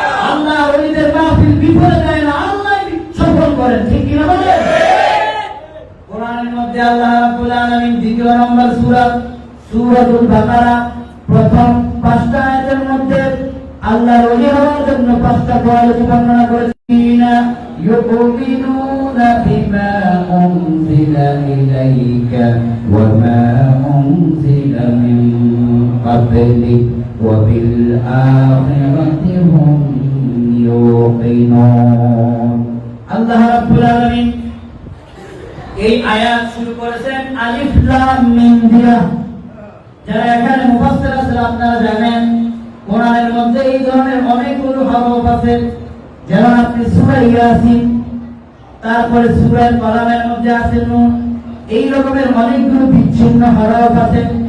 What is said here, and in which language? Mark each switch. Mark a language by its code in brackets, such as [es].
[bn] আল্লাহ ওলিদের মাহফিল বিফলে যায় না, আল্লাহ সফল করেন, ঠিক কিনা বলেন? কোরআনের মধ্যে আল্লাহ রাব্বুল আলামিন 2 নম্বর সূরা সূরাতুল বাকারা প্রথম 5টা আয়াতের মধ্যে আল্লাহর ওলি হওয়ার জন্য 5টা কোয়ালিটি বর্ণনা করেছেন। [ar] يؤمنون بما أنزل إليك وما أنزل من قبلك وبالآخرة هم يوقنون। [bn] আল্লাহ রাব্বুল আলামিন এই আয়াত শুরু করেছেন আলিফ লাম মিম দিয়া। যারা এখানে মুফাসসির আছেন আপনারা জানেন কোরআনের মধ্যে এই ধরনের অনেকগুলো হরফ আছে। যেমন আপনি সূরা ইয়াসিন, তারপরে সূরা কালামের মধ্যে আছে নুন, এই রকমের অনেকগুলো বিচ্ছিন্ন হরফ আছে।